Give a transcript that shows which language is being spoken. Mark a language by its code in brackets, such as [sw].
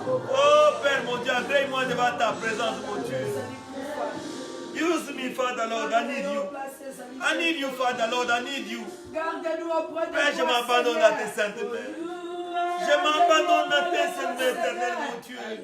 [fr] Oh Père mon Dieu, agrée-moi devant ta présence mon Dieu. [en] Use me, Father Lord, I need you. I need you, Father Lord, I need you. [fr] Père, je m'abandonne à tes saintes mains. Je m'abandonne à tes saintes mains éternelles, mon Dieu.